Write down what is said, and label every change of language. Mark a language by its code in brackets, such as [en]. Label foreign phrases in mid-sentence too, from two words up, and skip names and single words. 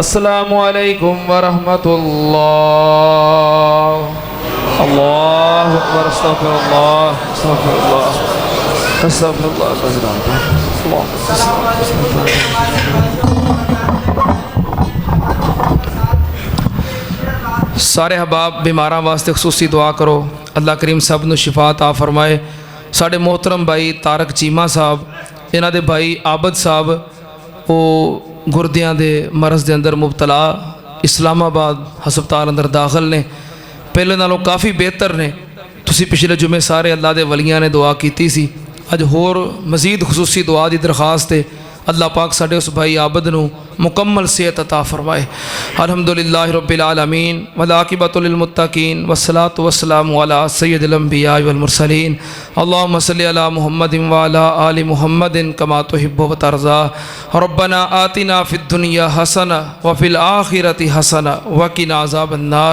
[ar] السلام عليكم ورحمة الله. الله أكبر. أستغفر الله أستغفر الله أستغفر الله. [pa] سارے احباب بیماراں واسطے خصوصی دعا کرو، اللہ کریم سب نوں شفا عطا فرمائے. ساڈے محترم بھائی طارق چیمہ صاحب، اینہاں دے بھائی عابد صاحب، او گردیاں دے مرض دے اندر مبتلا اسلام آباد ہسپتال اندر داخل نے، پہلے نالوں کافی بہتر نے. تسی پچھلے جمعے سارے اللہ دے ولیاں نے دعا کیتی سی، اج ہور مزید خصوصی دعا کی درخواست ہے. اللہ پاک ساڈے اس بھائی عابد نوں مکمل صحت عطا فرمائے. [ar] الحمد لله رب العالمين والعاقبة للمتقين والصلاة والسلام على سيد الأنبياء والمرسلين. اللهم صل على محمد وعلى آل محمد كما تحب وترضى. ربنا آتنا في الدنيا حسنة وفي الآخرة حسنة وقنا عذاب النار.